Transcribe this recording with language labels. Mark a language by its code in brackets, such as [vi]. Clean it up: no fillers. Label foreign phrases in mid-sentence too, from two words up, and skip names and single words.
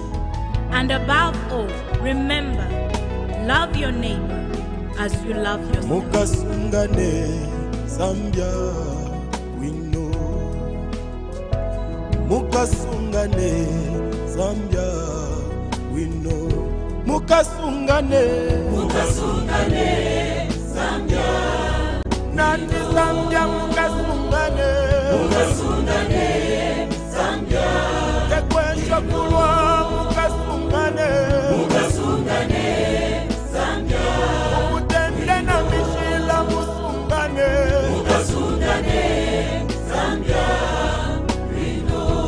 [en] And above all, remember, love your neighbor as you love yourself. [bem] Mukasungane Zambia, [en] we know. [bem] Mukasungane Zambia, [en] we know. [bem] Mukasungane, Mukasungane Zambia, Nati Zambia, Mukasungane, Mukasungane Zambia, Tekwensha kulwa Mukasungane, Mukasungane Zambia, Mukutende na mishila Musungane, Mukasungane Zambia, Rino.